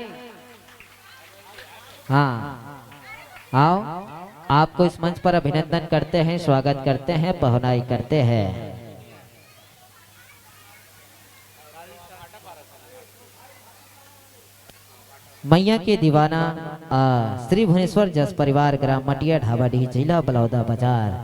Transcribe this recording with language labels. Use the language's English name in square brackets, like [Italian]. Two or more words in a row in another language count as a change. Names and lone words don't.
[Hindi] हाँ आओ, आपको इस मंच पर अभिनंदन करते हैं, स्वागत करते हैं, पहुनाई करते हैं। मैया के दीवाना श्री भुवनेश्वर जस परिवार ग्राम मटिया ढाबाडीही जिला बलौदा बाजार।